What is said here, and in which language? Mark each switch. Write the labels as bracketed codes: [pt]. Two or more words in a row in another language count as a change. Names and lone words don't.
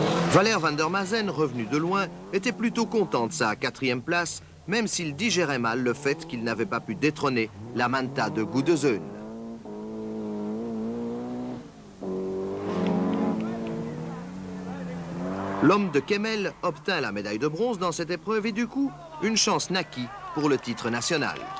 [fr] Valère van der Mazen, revenu de loin, était plutôt content de sa 4e place, même s'il digérait mal le fait qu'il n'avait pas pu détrôner la Manta de Gudezun. L'homme de Kemmel obtint la médaille de bronze dans cette épreuve et du coup, une chance naquit pour le titre national.